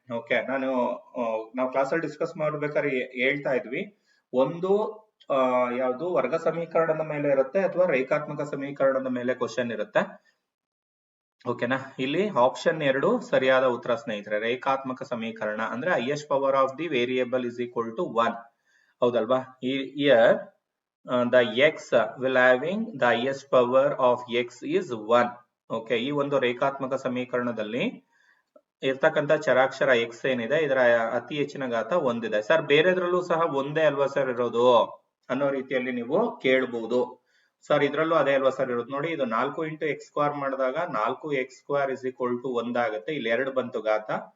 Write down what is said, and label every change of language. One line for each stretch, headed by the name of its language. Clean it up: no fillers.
Kannada: Okay, ನಾವು ಕ್ಲಾಸಲ್ಲಿ discuss ಮಾಡ್ಬೇಕಾದ್ರೆ ಹೇಳ್ತಾ ಇದ್ವಿ, ಒಂದು ಯಾವುದು ವರ್ಗ ಸಮೀಕರಣದ ಮೇಲೆ ಇರುತ್ತೆ ಅಥವಾ ರೇಖಾತ್ಮಕ ಸಮೀಕರಣದ ಮೇಲೆ ಕ್ವಶನ್ ಇರುತ್ತೆ. ಓಕೆನಾ? ಇಲ್ಲಿ ಆಪ್ಷನ್ 2 ಸರಿಯಾದ ಉತ್ತರ ಸ್ನೇಹಿತರೆ. ರೇಖಾತ್ಮಕ ಸಮೀಕರಣ ಅಂದ್ರೆ
English: highest power of the variable is equal to 1,
Kannada: ಹೌದಲ್ವಾ?
English: Here the x will having the highest power of x is 1.
Kannada: Okay, ಈ ಒಂದು ರೇಖಾತ್ಮಕ ಸಮೀಕರಣದಲ್ಲಿ ಇರ್ತಕ್ಕಂಥ ಚರಾಕ್ಷರ x ಏನಿದೆ ಇದರ ಅತಿ ಹೆಚ್ಚಿನ ಘಾತ 1 ಇದೆ. ಸರ್, ಬೇರೆದ್ರಲ್ಲೂ ಸಹ ಒಂದೇ ಅಲ್ವಾ ಸರ್ ಇರೋದು ಅನ್ನೋ ರೀತಿಯಲ್ಲಿ ನೀವು ಕೇಳಬಹುದು. ಸರ್, ಇದ್ರಲ್ಲೂ ಅದೇ ಅಲ್ವಾ ಸರ್ ಇರೋದು? ನೋಡಿ, ಇದು 4 ಇಂಟು x ಸ್ಕ್ವೇರ್ ಮಾಡಿದಾಗ 4x² ಇಸ್ ಈಕ್ವಲ್ ಟು 1 ಆಗುತ್ತೆ. ಇಲ್ಲಿ 2 ಬಂತು ಘಾತ.